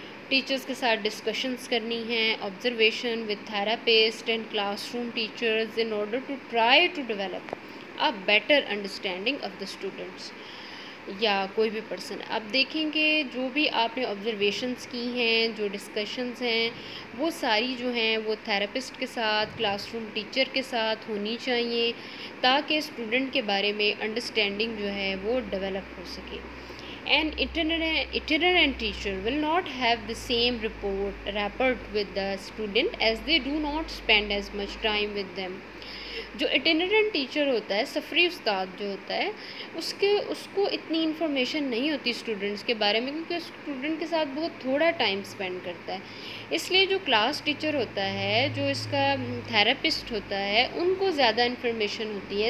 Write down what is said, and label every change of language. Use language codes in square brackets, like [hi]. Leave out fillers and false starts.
[hi] Teachers के साथ discussions करनी है, [en] observation with therapist and classroom teachers in order to try to develop a better understanding of the students, [hi] या कोई भी पर्सन। अब देखेंगे जो भी आपने ऑब्जर्वेशंस की हैं, जो डिस्कशंस हैं, वो सारी जो हैं वो थेरेपिस्ट के साथ, क्लासरूम टीचर के साथ होनी चाहिए, ताकि स्टूडेंट के बारे में अंडरस्टैंडिंग जो है वो डेवलप हो सके। [en] An itinerant teacher will not have the same rapport with the student as they do not spend as much time with them. [hi] जो इटिनरेंट टीचर होता है, सफरी उस्ताद जो होता है, उसको इतनी इन्फॉर्मेशन नहीं होती स्टूडेंट्स के बारे में, क्योंकि स्टूडेंट के साथ बहुत थोड़ा टाइम स्पेंड करता है। इसलिए जो क्लास टीचर होता है, जो इसका थेरेपिस्ट होता है, उनको ज़्यादा इन्फॉर्मेशन होती है।